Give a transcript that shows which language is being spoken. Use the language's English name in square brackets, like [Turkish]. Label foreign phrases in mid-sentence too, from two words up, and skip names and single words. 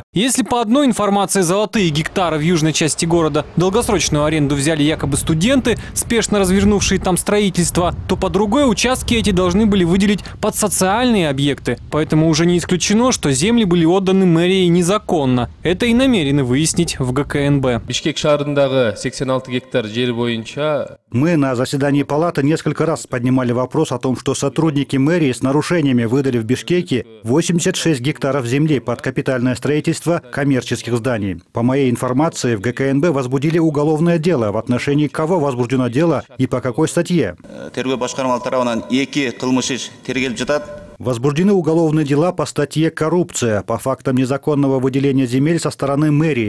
[Russian] Если по одной информации золотые гектары в южной части города долгосрочную аренду взяли якобы студенты, спешно развернувшие там строительство, то по другой участки эти должны были выделить под социальные объекты. Поэтому уже не исключено, что земли были отданы мэрией незаконно. Это и намеренно выяснить в ГКНБ. [Kyrgyz] Бишкек шаарындагы 86 гектар жер боюнча. [Russian] Мы на заседании палаты несколько раз поднимали вопрос о том, что сотрудники мэрии с нарушениями выдали в Бишкеке 86 гектаров земли под капитальное строительство коммерческих зданий. По моей информации, в ГКНБ возбудили уголовное дело. В отношении кого возбуждено дело и по какой статье? Возбуждены уголовные дела по статье «Коррупция» по фактам незаконного выделения земель со стороны мэрии.